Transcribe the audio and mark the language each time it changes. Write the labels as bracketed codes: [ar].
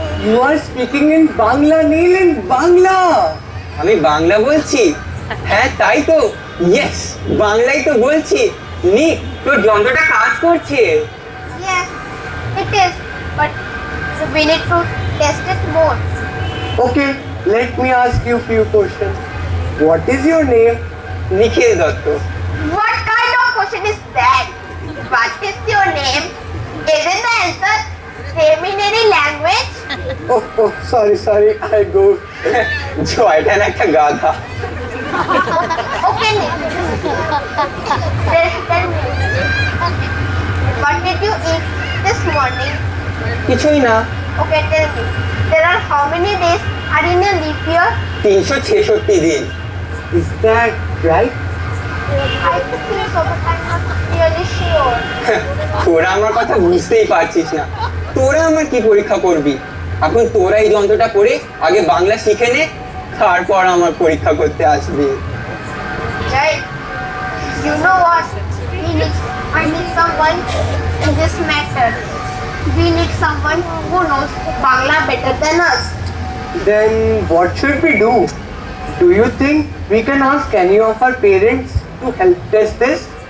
[en] You are speaking in Bangla, Neil, in Bangla. [bn] আমি বাংলা বলছি? হ্যাঁ, তাই তো। Yes, বাংলাই তো বলছি। নিক, তোর যন্ত্রটা কাজ করছে। [en] Yes, it is. But we need to test it more. Okay, let me ask you few questions. What is your name? Nikhil Dutta. What kind of question is that? What is your name? Isn't the answer same in any language? Oh, sorry, I go. জয়টা না একটা গাধা। Okay, Nick. Tell me. What did you eat this morning? [bn] কিছুই না। [en] Okay, tell me. There are how many days are in a leap year? 366 দিন। Is that right? I think so, but I'm not really sure. [bn] তোরা আমার কথা বুঝতেই পারছিস না। তোরা আমার কি পরীক্ষা করবি? এখন তোরা এই যন্ত্রটা করে আগে বাংলা শিখে নে, তারপর আমার পরীক্ষা করতে আসবি। [en] Jai, you know what? I need someone in this matter. We need someone who knows Bangla better than us. Then what should we do? Do you think we can ask any of our parents to help test this?